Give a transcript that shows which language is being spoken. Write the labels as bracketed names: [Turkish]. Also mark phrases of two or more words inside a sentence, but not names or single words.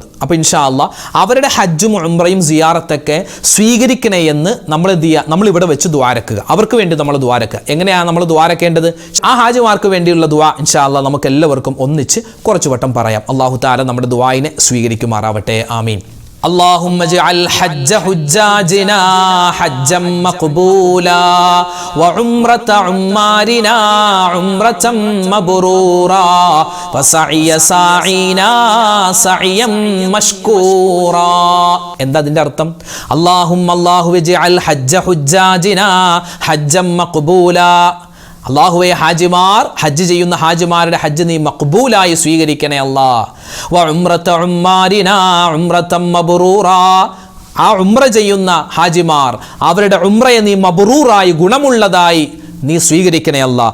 [Malayalam] അപ്പോൾ [Arabic] إن شاء الله [Malayalam] അവരുടെ ഹജ്ജും ഉംറയും സിയാറത്തൊക്കെ സ്വീകരിക്കണേ എന്ന് നമ്മളിവിടെ വെച്ച് ദ്വാരക്കുക. അവർക്ക് വേണ്ടി നമ്മൾ ദ്വാരക്കുക. എങ്ങനെയാണ് നമ്മൾ ദ്വാരക്കേണ്ടത്? ആ ഹാജിമാർക്ക് വേണ്ടിയുള്ള ദുആ [Arabic] إن شاء الله [Malayalam] നമുക്ക് എല്ലാവർക്കും ഒന്നിച്ച് കുറച്ചു വട്ടം പറയാം. [Arabic] الله تعالى [Malayalam] നമ്മുടെ ദുആയിനെ സ്വീകരിക്കുമാറാവട്ടെ. ആമീൻ. [Arabic] اللهم اجعل حج حجاجنا حجا مقبولا وعمرة عمارنا عمرة مبرورا وسعي ساعينا سعيا مشكورا. [Malayalam] എന്താ അതിന്റെ അർത്ഥം? അല്ലാഹു [Arabic] اجعل حج حجاجنا حجا مقبولا. [Malayalam] അല്ലാഹുവേ, ഹാജിമാർ ഹജ്ജ് ചെയ്യുന്ന ഹാജിമാരുടെ ഹജ്ജ് നീ മഖ്ബൂലായി സ്വീകരിക്കണേ അല്ലാഹ്. [Arabic] وعمرة عمارنا عمرة مبرورة. [Malayalam] ആ ഉംറ ചെയ്യുന്ന ഹാജിമാർ അവരുടെ ഉംറയെ നീ മബ്റൂറായി ഗുണമുള്ളതായി നീ സ്വീകരിക്കണേ അല്ലാഹ്.